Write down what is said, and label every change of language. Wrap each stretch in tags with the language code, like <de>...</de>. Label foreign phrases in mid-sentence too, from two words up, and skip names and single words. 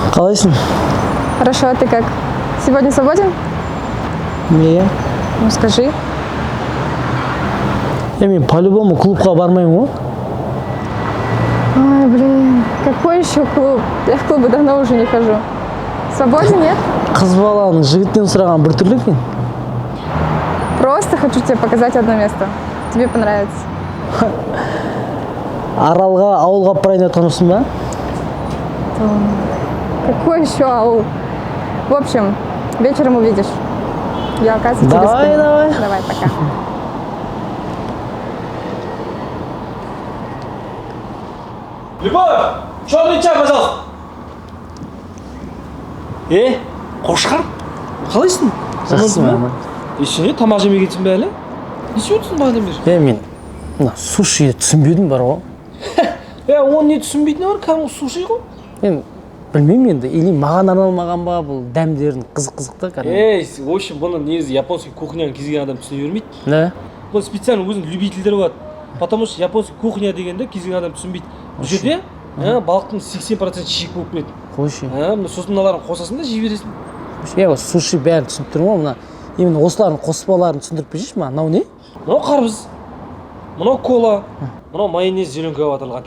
<kk>Қалайсың?</kk> <ru>Хорошо, а ты как? Сегодня свободен? Не. Ну скажи.</ru> <kk>Мен по-любому клубқа бармаймын ғой. Ой,</kk> <ru>блин, какой еще клуб? Я в клубы давно уже не хожу. Свободен, нет?</ru> <kk>Қыз баланың жігіттен сұраған бір түрлі екен.</kk> <ru>Просто хочу тебе показать одно место. Тебе понравится.</ru> <kk>Аралға, ауылға апарайын деп тұрмысың ба?</kk> <ru>Какой еще аул? В общем, вечером увидишь. Я, оказывается, тебе Давай, скину. давай. Давай, пока. Любовь, черный чай, пожалуйста.</ru> <kk>Қошқар, қалайсың? Жақсымын. Еще тамақ жемегенсің бе әлі? Неше өтсің бағадан бері? Мен мына сушиді түсінбедім бар ғой. Оны не түсінбейтіні бар, кәдімгі суши ғой. Мен білмеймін енді, или маған арналмаған ба, бұл дәмдерін қызық та кәдімгі.</kk> <ru>В общем,</ru> <kk>бұны негізі</kk> <ru>японский кухняны</ru> <kk>кез келген адам түсіне бермейді. Не? Бұл специально өзінің любительдері болады.</kk> <ru>Потому что японский кухня</ru> <kk>дегенде кез келген адам түсінбейді. Бұл жерде балықтың 80% шиік болып келеді. Қойшы. Сосын мыналарын қосасың да жей бересің. Суши бәрін түсініп тұрмын ғой, мына именно осылардың қоспаларын түсіндіріп берші, мынау не? Мынау қарбыз, мынау кола, мынау майонез зеленка батырылған.</kk>